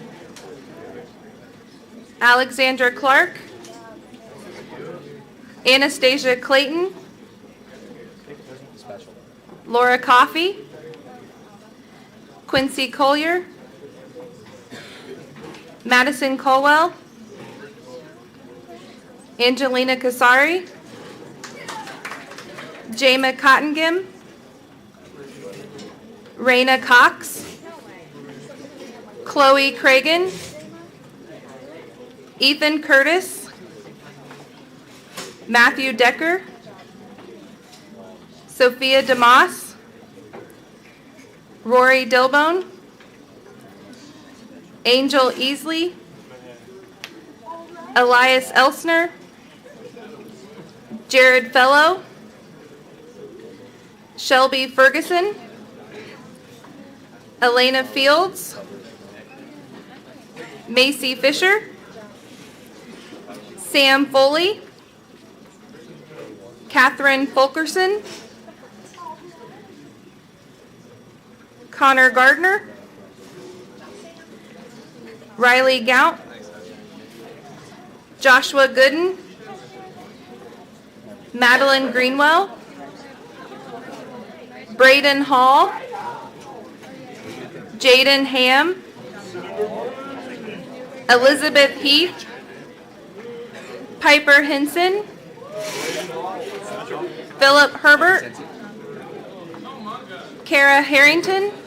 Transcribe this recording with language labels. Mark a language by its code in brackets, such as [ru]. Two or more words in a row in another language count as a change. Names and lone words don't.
[en] Alexandra Clark, Anastasia Clayton, Laura Coffey, Quincy Collier, Madison Colwell, Angelina Kasari, Jama Cottengim, Raina Cox, Chloe Cragen, Ethan Curtis, Matthew Decker, Sophia DeMoss, Rory Dilbone, Angel Easley, Elias Elsner, Jared Fellow, Shelby Ferguson, Elena Fields, Macy Fisher, Sam Foley, Catherine Fulkerson, Connor Gardner, Riley Gaunt, Joshua Gooden, Madeline Greenwell, Braden Hall, Jaden Ham, Elizabeth Heath, Piper Henson, Philip Herbert, Kara Harrington,